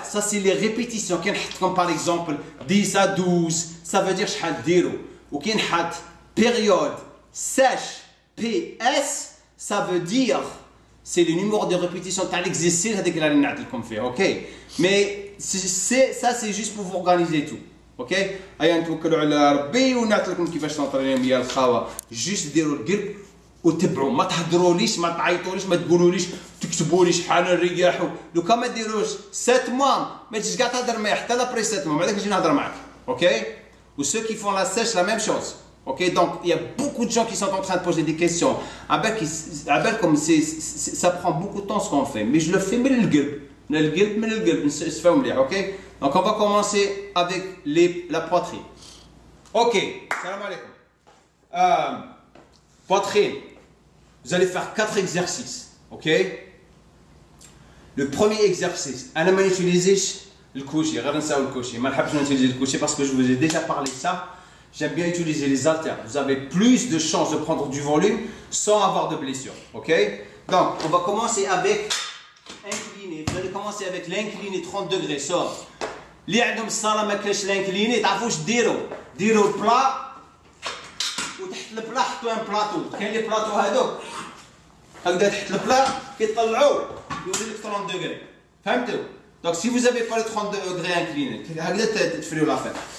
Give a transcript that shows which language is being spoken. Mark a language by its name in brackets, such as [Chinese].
[French] Ça, c'est les répétitions. Comme par exemple 10 à 12, ça veut dire ou période sèche, PS, ça veut dire c'est le numéro de répétition de l'exercice avec la ligne qu'on fait, ok? Mais ça, c'est juste pour vous organiser tout. Ok? [Arabic] ايا نتوكلوا على ربي ونعطيكم كيفاش تنطرينيو يا الخاوه جوست ديروا القلب وتبعوا ما تهضروليش ما تعيطوليش ما تقولوليش تكتبوا لي شحال الرياح لو كان ما ديروش 7 mois ما تجيش كاع تهضر معايا حتى لابري 7 mois بعدك نجي نهضر معاك اوكي و [French] ceux qui font la sèche la même chose. Ok, donc il y a beaucoup de gens qui sont en train de poser des questions. Comme ça prend beaucoup de temps ce qu'on fait, mais je le fais [Arabic] من القلب نستفهم مليح. [French] Ok, donc on va commencer avec la poitrine. Ok, salam alaikum. Poitrine, vous allez faire 4 exercices. Ok, le premier exercice, [Arabic] انا ما نيتيليزيش الكوشي غير نساو الكوشي ما نحبش نوتيليزي الكوشي [French] parce que je vous ai déjà parlé de ça. J'aime bien utiliser les haltères. Vous avez plus de chances de prendre du volume sans avoir de blessure. Ok? Donc, on va commencer avec incliné. Vous allez commencer avec l'incliné 30 degrés. Sort. [Arabic] اللي عندهم الصاله ما كاينش l'incliné تعرفوا واش ديروا البلا وتحت البلا حطوا ان بلاطو. كاين لي بلاطو هذوك هكذا تحت البلا كيطلعوا يولي لك 30 degrés. فهمتوا؟ [French] Donc, si vous n'avez pas le 30 degrés incliné, [Arabic] هكذا تفريوا [French] l'affaire.